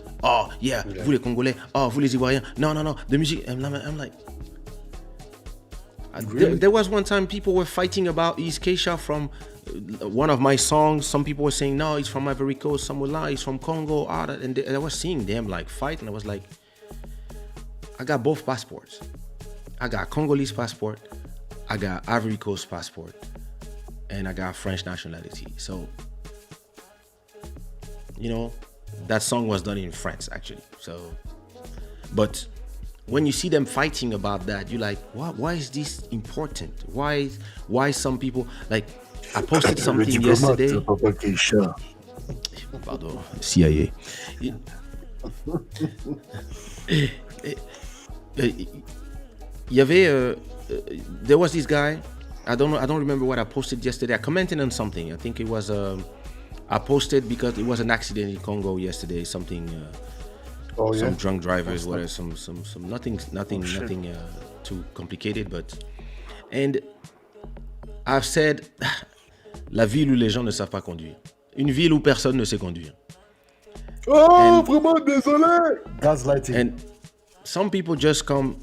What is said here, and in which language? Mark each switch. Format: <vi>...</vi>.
<en>Oh yeah,</en> <fr>vous les Congolais, oh vous les Ivoiriens,</fr> <en>no, the music. I'm like, really? There was one time people were fighting about is Kaysha from one of my songs. Some people were saying no, it's from Ivory Coast. Some were like, it's from Congo. And I was seeing them like fight, and I was like, I got both passports. I got Congolese passport, I got Ivory Coast passport, and I got French nationality. So, that song was done in France actually. So, but when you see them fighting about that, you're like, why is this important? Why some people, like, I posted something yesterday.</en> <fr>Pardon, CIA. il y avait,</fr> <en>there was this guy. I don't know. I don't remember what I posted yesterday. I commented on something. I think it was. I posted because it was an accident in Congo yesterday. Something. Some drunk drivers, whatever. Some. Nothing. Too complicated, but. And I've said,</en> <fr>la ville où les gens ne savent pas conduire. Une ville où personne ne sait conduire. Oh, vraiment désolé. Gaslighting.</fr> <en>And some people just come.</en>